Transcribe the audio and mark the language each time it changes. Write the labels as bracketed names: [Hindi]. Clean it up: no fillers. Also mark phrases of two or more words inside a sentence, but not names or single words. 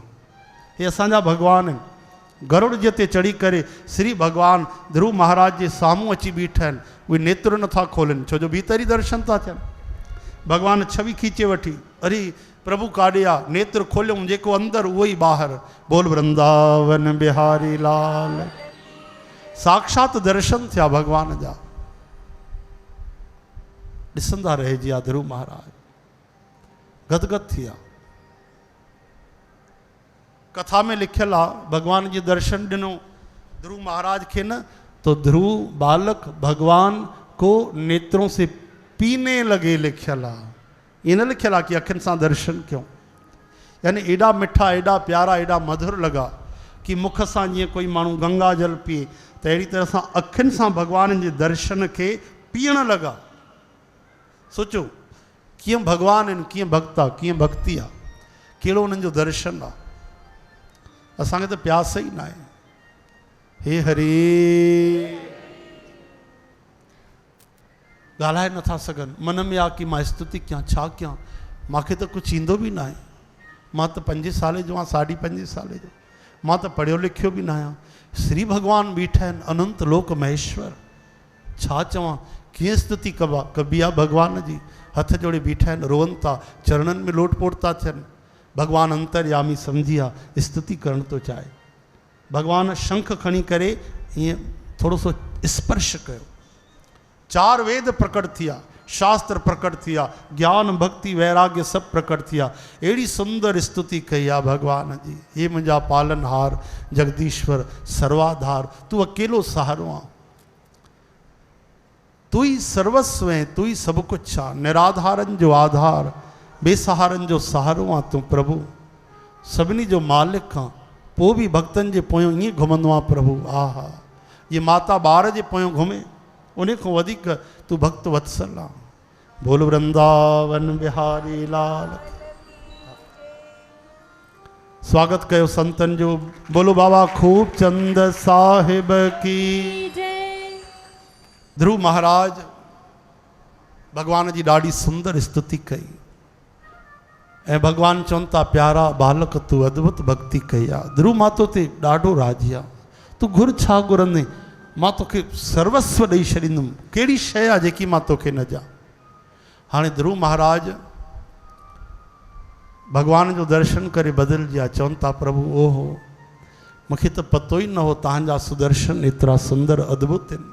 [Sindhi] हे असांजा भॻवान आहिनि। गरुड़ जे ते चढ़ी करे श्री भॻवान ध्रुव महाराज जे साम्हूं अची बीठा आहिनि। उहे नेत्र नथा खोलनि, छो जो भीतर ई दर्शन था थियनि। भॻवान छवि खीचे वठी, अरे प्रभु काॾे आहे? नेत्र खोलियऊं, जेको अंदरि उहो ई ॿाहिरि। बोल वृंदावन बिहारी लाल। साक्षात दर्शन थिया भॻवान जा। ॾिसंदा रहिजी विया ध्रुव महाराज, गदगद थी विया। कथा में लिखियल आहे, भगवान जी दर्शन ॾिनो ध्रुव महाराज के न, [Hindi] तो ध्रुव बालक भगवान को नेत्रों से पीने लगे [Sindhi] लिखियल आहे। ये न लिखियल आहे कि अखियुनि सां दर्शन कयूं। यानी एॾा मिठा, एॾा प्यारा, एॾा मधुर लॻा कि मुख सां जीअं कोई माण्हू गंगा जल पीए, त अहिड़ी तरह सां अखियुनि सां भगवान जे दर्शन खे पीअण लॻा। सोचो, कीअं भगवान आहिनि, कीअं भक्त आहे, कीअं भक्ति आहे, कहिड़ो उन्हनि जो दर्शन आहे। असांखे त प्यास ई न आहे। हे हरे ॻाल्हाए नथा सघनि, मन में आहे कि मां स्तुति कयां, छा कयां, मूंखे त कुझु ईंदो बि न आहे। मां त 5 साल जो आहियां, 5.5 साल जो, मां त पढ़ियो लिखियो बि न आहियां। श्री भगवान बीठा आहिनि, अनंत लोक महेश्वर, छा चवां, कीअं स्तुति कबी आहे भगवान जी। हथ जोड़े बीठा आहिनि, रोअनि था, चरणनि में लोटपोट था थियनि। भगवान अंतर्यामी सम्झी आहे, स्तुति करणु थो चाहे। भगवान शंख खणी करे ईअं थोरो सो स्पर्श कयो। 4 वेद प्रकट थिया, शास्त्र प्रकट थिया, ज्ञान भक्ति वैराग्य सब प्रकट थिया। अहिड़ी सुंदर स्तुति कई आहे भगवान जी। हे मुंहिंजा पालनहार, जगदीश्वर, सर्वाधार, तू अकेलो सहारो आहे, [Hindi] तू ही सर्वस्व है, [Sindhi] तू ही सब कुछ आहे। निराधारन जो आधार, बेसहारन जो सहारो आहे तू प्रभु। सभिनी जो मालिक आहे, पोइ बि भक्तनि जे पोयों ईअं घुमंदो आहे प्रभु। आहा, ये माता ॿार जे पोयों घुमे, उन खां वधीक तू भक्त वत्सल आहे। बोल वृंदावन बिहारी लाल। स्वागत कयो संतन जो। [Hindi] बोलो बाबा खूब चंद साहिब की। [Sindhi] ध्रुव महाराज भगवान जी ॾाढी सुंदर स्तुति कई ऐं भगवान चवनि था, प्यारा बालक तू अद्भुत भक्ति कई आहे। ध्रुव मां तो ते ॾाढो राज़ी आहे, तू घुर छा घुरंदे, मां तोखे सर्वस्व ॾेई छॾींदुमि, कहिड़ी शइ आहे जेकी मां तोखे न ॾियां। हाणे ध्रुव महाराज भगवान जो दर्शन करे बदिलजी विया, चवनि था प्रभु ओहो, मूंखे त पतो ई न हो तव्हांजा सुदर्शन एतिरा सुंदर अद्भुत आहिनि।